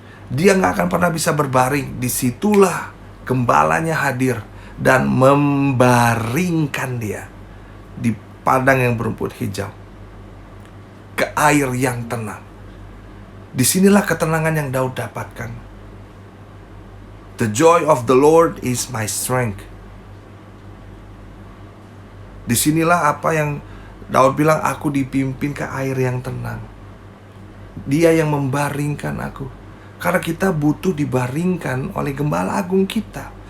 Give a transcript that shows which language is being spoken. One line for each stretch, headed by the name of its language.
Indonesian: Dia nggak akan pernah bisa berbaring. Disitulah gembalanya hadir dan membaringkan dia di padang yang berumput hijau, ke air yang tenang. Disinilah ketenangan yang Daud dapatkan.
English: The joy of the Lord is my strength.
Indonesian: Disinilah apa yang Daud bilang, aku dipimpin ke air yang tenang. Dia yang membaringkan aku. Karena kita butuh dibaringkan oleh gembala agung kita.